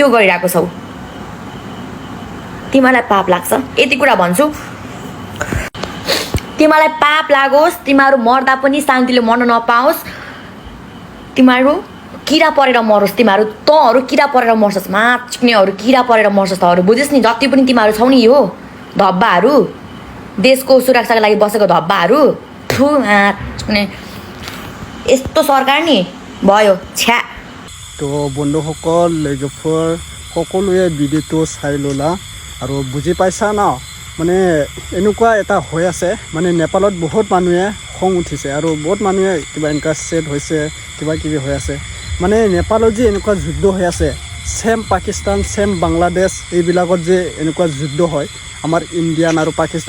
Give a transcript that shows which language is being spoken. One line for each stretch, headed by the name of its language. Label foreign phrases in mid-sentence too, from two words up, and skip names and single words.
Nepali: गरिरहेको छौ तिमीहरूलाई पाप लाग्छ यति कुरा भन्छु तिमीहरूलाई पाप लागोस् तिमीहरू मर्दा पनि शान्तिले मर्न नपाओस् तिमीहरू किरा परेर मरोस् तँहरू किरा परेर मर्छस् माच्नेहरू किरा परेर मर्छस् तँहरू बुझिस् नि जति पनि तिमीहरू छौ नि यो धब्बाहरू देशको सुरक्षाको लागि बसेको धब्बाहरू यस्तो सरकार नि भयो छ्या
Assamese: তো বন্ধুসকল লোকফৰ সকলোৱে ভিডিঅ'টো চাই ল'লা আৰু বুজি পাইছা ন মানে এনেকুৱা এটা হৈ আছে মানে নেপালত বহুত মানুহে খং উঠিছে আৰু বহুত মানুহে কিবা এনেকুৱা ছেড হৈছে কিবা কিবি হৈ আছে মানে নেপালত যে এনেকুৱা যুদ্ধ হৈ আছে সেম পাকিস্তান সেম বাংলাদেশ এইবিলাকত যে এনেকুৱা যুদ্ধ হয় আমাৰ ইণ্ডিয়ান আৰু পাকিস্তান